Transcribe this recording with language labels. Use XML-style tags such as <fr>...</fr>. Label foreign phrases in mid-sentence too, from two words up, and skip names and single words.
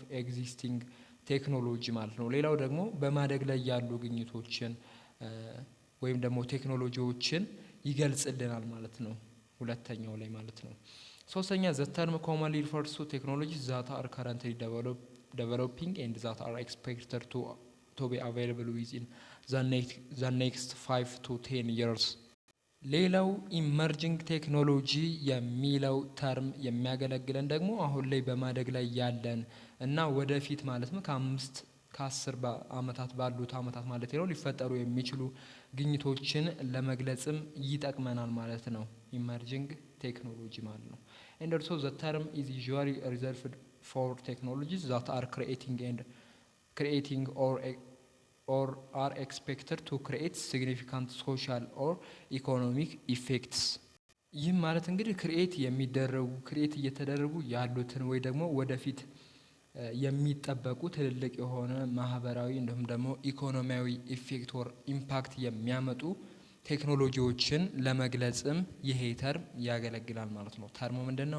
<en>existing technology</en> <am>ማለት ነው። ሌላው ደግሞ በማደግ ላይ ያሉ ግኝቶችን ወይም ደግሞ ቴክኖሎጂዎችን ይገልጽልናል ማለት ነው። ሁለተኛው ላይ ማለት ነው። ሶስተኛ ዘ</am> <en>term commonly refers to technologies that are currently developing and that are expected to be available within the next 5 to 10 years።</en> <am>ሌላው</am> <en>emerging technology</en> <am>የሚለው ተርም የሚያገለግለን ደግሞ አሁን ላይ በማደግ ላይ ያለን እና ወደፊት ማለት ነው ከ10 ዓመታት ባሉት ዓመታት ማለት ነው ሊፈጠሩ የሚችሉ ግኝቶችን ለመግለጽም ይጠቅመናል ማለት ነው።</am> <en>emerging technology</en> <am>ማለት ነው።</am> <en>and also the term is usually reserved for technologies that are creating or are expected to create significant social or economic effects።</en> <am>ይህም ማለት እንግዲህ ክሪኤት እየተደረጉ ያሉትን ወይ ደግሞ ወደፊት የሚጠበቁ ትልልቅ የሆነ ማህበራዊ እንዲሁም ደግሞ ኢኮኖሚያዊ</am> <en>effect or impact</en> <am>የሚያመጡ ቴክኖሎጂዎችን ለመግለጽም ይሄ ተርም ያገለግላል ማለት ነው። ተርሙ ምንድነው?</am>